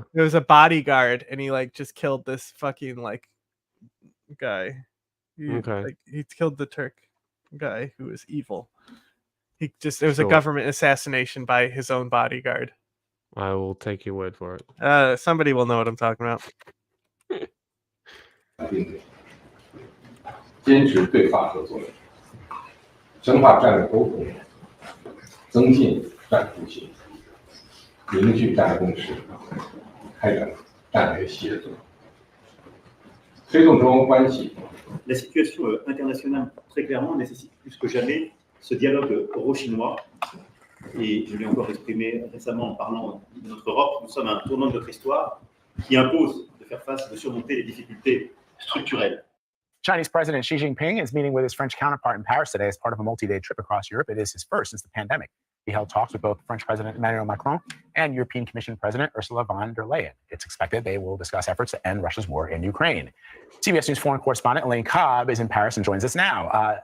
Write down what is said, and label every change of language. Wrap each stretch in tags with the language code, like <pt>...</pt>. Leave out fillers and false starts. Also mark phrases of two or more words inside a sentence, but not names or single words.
<en>It was a bodyguard, and he like just killed this fucking like guy. He killed the Turk guy who was evil. It was a government assassination by his own bodyguard. I will take your word for it. Somebody will know what I'm talking about.</en> <zh>坚持对法合作，深化战略沟通，增进战略互信，凝聚战略共识，开展战略协作，推动中欧关系。</zh> <fr>La situation internationale, très clairement, nécessite plus que jamais ce dialogue euro-chinois. Et je l'ai encore exprimé récemment en parlant de notre Europe. Nous sommes à un tournant de notre histoire qui impose de faire face, de surmonter les difficultés structurelles.</fr> <en>Chinese President Xi Jinping is meeting with his French counterpart in Paris today as part of a multi-day trip across Europe. It is his first since the pandemic. He held talks with both French President Emmanuel Macron and European Commission President Ursula von der Leyen. It's expected they will discuss efforts to end Russia's war in Ukraine. CBS News foreign correspondent Elaine Cobb is in Paris and joins us now.</en>